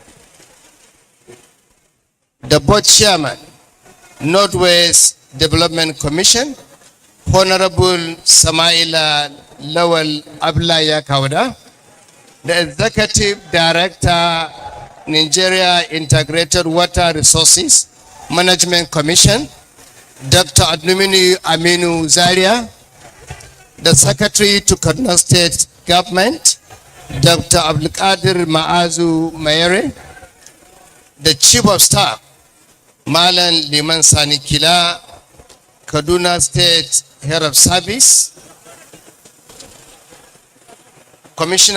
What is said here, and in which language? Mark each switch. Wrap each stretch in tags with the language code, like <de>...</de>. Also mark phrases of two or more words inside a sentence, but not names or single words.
<en>the Board Chairman, Northwest Development Commission, Honorable Samaila Lawal Ablaya Kauda, the Executive Director, Nigeria Integrated Water Resources Management Commission, Dr. Adnumini Aminu Zaria, the Secretary to Kaduna State Government, Dr. Abdulkadir Maazu Mayere, the Chief of Staff, Malan Liman Sani Kila, Kaduna State Head of Service, Commissioner</en>